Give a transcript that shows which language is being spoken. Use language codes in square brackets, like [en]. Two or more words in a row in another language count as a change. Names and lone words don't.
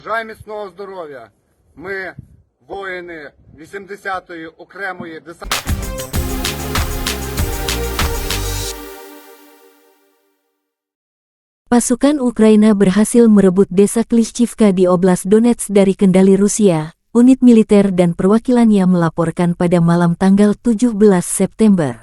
[uk] Бажаю міцного здоров'я. Ми, воїни 80-ї окремої десантної. [id] Pasukan Ukraina berhasil merebut desa Klishchivka di Oblast Donetsk dari kendali Rusia, unit militer dan perwakilannya melaporkan pada malam tanggal 17 September.